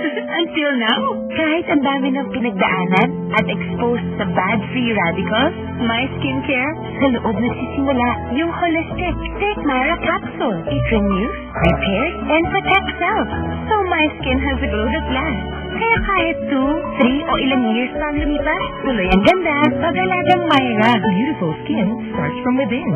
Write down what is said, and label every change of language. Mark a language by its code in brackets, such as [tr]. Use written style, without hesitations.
[en] until now, [tl] Kahit ang dami ng pinagdaanan at exposed sa bad free radicals, [en] my skincare, [tl] sa loob nagsisimula yung holistic Take Mara capsule. [en] It renews, repairs, and protects cells. So my skin has a glow that lasts. [tl] Kaya kahit 2, 3, o ilang years pa ang lumipas, tuloy ang ganda. Pag-alagang Myra. [en] beautiful skin starts from within.